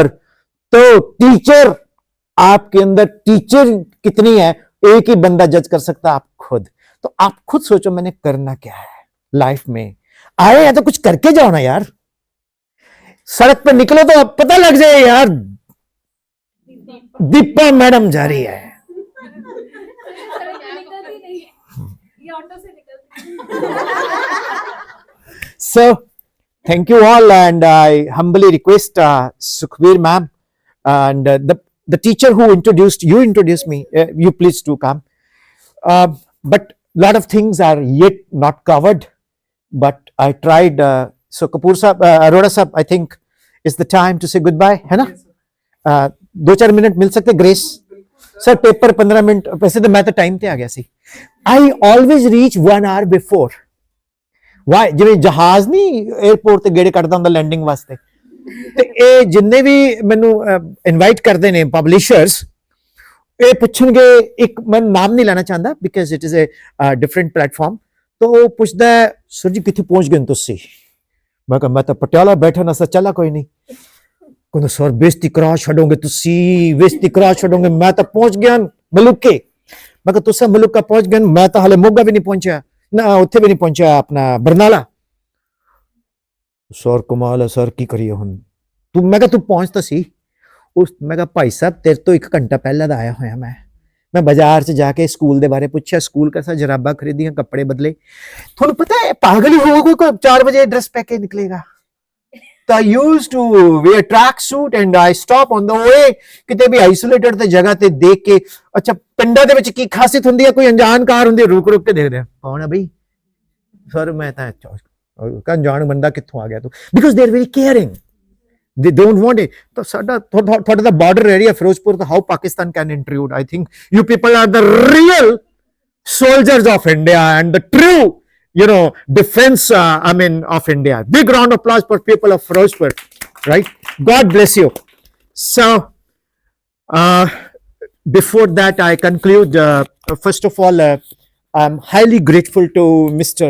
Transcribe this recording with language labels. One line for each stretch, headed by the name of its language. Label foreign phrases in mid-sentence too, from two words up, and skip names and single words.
Hindi: तो टीचर आपके अंदर, टीचर कितनी है एक ही बंदा जज कर सकता है, आप खुद। तो आप खुद सोचो मैंने करना क्या है लाइफ में। आए हैं तो कुछ करके जाओ ना यार, सड़क पर निकलो तो अब पता लग जाए यार दीपा मैडम जा रही है।
English: So, thank you all, and I humbly request Sukhbir ma'am and the teacher who introduced me. You please do come. But lot of things are yet not covered. But I tried. So Kapoor sahab, Arora sahab, I think is the time to say goodbye,
Hindi: है ना? 2-4 मिनट मिल सकते ग्रेस सर, पेपर 15 मिनट। वैसे तो मैं तो टाइम
Punjabi: ਤੇ ਆ ਗਿਆ ਸੀ।
English: I always reach 1 hour before.
Punjabi: ਵਾਈ ਜਿਵੇਂ ਜਹਾਜ਼ ਨਹੀਂ 에어ਪੋਰਟ ਤੇ ਗੇੜੇ ਕੱਢਦਾ ਹੁੰਦਾ ਲੈਂਡਿੰਗ ਵਾਸਤੇ, ਤੇ ਇਹ ਜਿੰਨੇ ਵੀ ਮੈਨੂੰ ਇਨਵਾਈਟ ਕਰਦੇ ਨੇ ਪਬਲਿਸ਼ਰਸ, ਇਹ ਪੁੱਛਣਗੇ, ਇੱਕ ਮੈਂ ਨਾਮ ਨਹੀਂ ਲੈਣਾ ਚਾਹੁੰਦਾ
English: because it is a different platform.
Hindi: तो वो पूछता है सर जी कितने पहुंच गए तुसी? मैं कहा मैं तो पटियाला बैठा ना सर, चला कोई नहीं।
Punjabi: ਕਹਿੰਦੇ ਸਰ ਬੇਇੱਜ਼ਤੀ ਕਰਾ ਛੱਡੋਗੇ ਤੁਸੀਂ, ਬੇਇੱਜ਼ਤੀ ਕਰਾ ਛੱਡੋਗੇ, ਮੈਂ ਤਾਂ ਪਹੁੰਚ ਗਿਆ ਮਲੂਕੇ। ਮੈਂ ਕਿਹਾ ਤੁਸਾਂ ਮਲੂਕਾ ਪਹੁੰਚ ਗਏ, ਮੈਂ ਤਾਂ ਹਾਲੇ ਮੋਗਾ ਵੀ ਨਹੀਂ ਪਹੁੰਚਾ ਨਾ, ਉੱਥੇ ਵੀ ਨਹੀਂ ਪਹੁੰਚਾ ਆਪਣਾ ਬਰਨਾਲਾ। ਸਰ ਕਮਾਲ ਹੈ ਸਰ, ਕੀ ਕਰੀਏ ਹੁਣ ਤੂੰ? ਮੈਂ ਕਿਹਾ ਤੂੰ ਪਹੁੰਚਦਾ ਸੀ ਉਸ, ਮੈਂ ਕਿਹਾ ਭਾਈ ਸਾਹਬ ਤੇਰੇ ਤੋਂ 1 ਘੰਟਾ ਪਹਿਲਾਂ ਦਾ ਆਇਆ ਹੋਇਆ ਮੈਂ ਬਾਜ਼ਾਰ ਚ ਜਾਕੇ ਸਕੂਲ ਦੇ ਬਾਰੇ ਪੁੱਛਿਆ, ਸਕੂਲ ਕੈਸਾ, ਜੁਰਾਬਾਂ ਖਰੀਦੀਆਂ, ਕੱਪੜੇ ਬਦਲੇ।
Hindi: थोड़ा पता है पागल ही होगा कोई 4 बजे ड्रेस पहन के निकलेगा।
Punjabi: तो
English: I used to wear track suit and I stop on the way,
Punjabi: ਕਿਤੇ ਭੀ ਆਈਸੋਲੇਟਡ ਤੇ ਜਗ੍ਹਾ ਤੇ ਦੇਖ ਕੇ, ਅੱਛਾ ਪਿੰਡਾਂ ਦੇ ਵਿੱਚ ਕੀ ਖਾਸੀਅਤ ਹੁੰਦੀ ਹੈ, ਕੋਈ ਅਣਜਾਣ ਕਾਰ ਹੁੰਦੀ ਹੈ, ਰੁਕ ਰੁਕ ਕੇ ਦੇਖਦੇ ਕੌਣ ਹੈ ਭਾਈ ਸਰ, ਮੈਂ ਤਾਂ ਅਣਜਾਣ ਬੰਦਾ ਕਿੱਥੋਂ ਆ ਗਿਆ ਤੂੰ,
English: because they are very caring, they don't want it.
Punjabi: ਤੋ ਸਾਡਾ ਥੋੜ੍ਹਾ ਦਾ
English: border area Firozpur, तो how Pakistan can intrude? I think you people are the real soldiers of India and the true, defense of India. Big round of applause for people of Firozpur, right? God bless you. So before that I conclude, first of all I'm highly grateful to Mr.